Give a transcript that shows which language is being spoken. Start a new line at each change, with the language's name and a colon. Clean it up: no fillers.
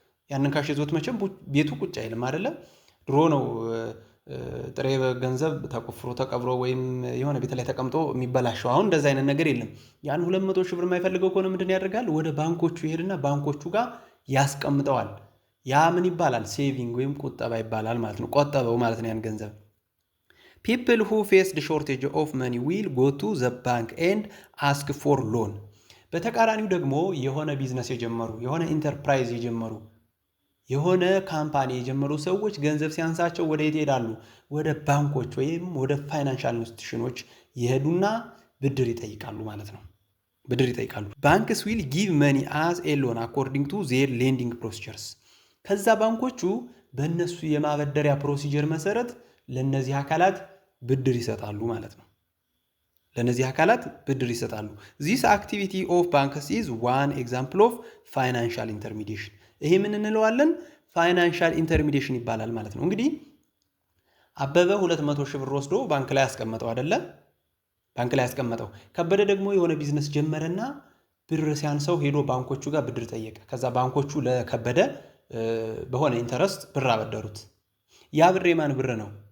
Amharic: ያንን ካሽ ይዞት መቼም ቤቱ ቁጭ አይልም አይደለ? ድሮ ነው ጥሬ ገንዘብ ተቆፍሮ ተቀብሮ ወይም የሆነ ቤት ላይ ተቀምጦ የሚበላሸው። አሁን እንደዛ አይነት ነገር የለም። ያን 200 ሺህ ብር የማይፈልገው ከሆነ ምንድነው ያደርጋል? ወደ ባንኮቹ ይሄድና ባንኮቹ ጋር ያስቀምጠዋል። ያ ምን ይባላል? ሴቪንግ ወይም ቁጠባ ይባላል ማለት ነው። ቆጠበው ማለት ነው ያን ገንዘብ።
English: people who face the shortage of money will go to the bank and ask for loan.
Amharic: በተቃራኒው ደግሞ የሆነ ቢዝነስ የጀመሩ የሆነ ኢንተርፕራይዝ የጀመሩ የሆነ ካምፓኒ የጀመሩ ሰዎች ገንዘብ ሲያንሳቸው ወደ የት ይሄዳሉ? ወደ ባንኮች ወይም ወደ ፋይናንሻል ኢንስቲትዩሽኖች ይሄዱና ብድር ይጠይቃሉ ማለት ነው። ብድር ይጠይቃሉ።
English: ባንክስ will give money as a loan according to their lending procedures.
Amharic: ከዛ ባንኮቹ በእነሱ የማበደሪያ ፕሮሲጀር መሰረት ለነዚህ አካላት ብድር ይሰጣሉ ማለት ነው። ለነዚህ አካላት ብድር ይሰጣሉ።
English: this activity of banks is one example of financial intermediation።
Amharic: ይሄ ምን እንለዋለን? ፋይናንሻል ኢንተርሚዲሽን ይባላል ማለት ነው። እንግዲህ አበበ 200 ሺህ ብር ወስዶ ባንክ ላይ ያስቀመጠው አይደለ? ባንክ ላይ ያስቀመጠው። ከበደ ደግሞ የሆነ ቢዝነስ ጀመረና ብር ሲያንሰው ሄዶ ባንኮቹ ጋር ብድር ጠየቀ። ከዛ ባንኮቹ ለከበደ በሆነ ኢንተረስት ብር አበደሩት። ያ ብር የማን ብር ነው?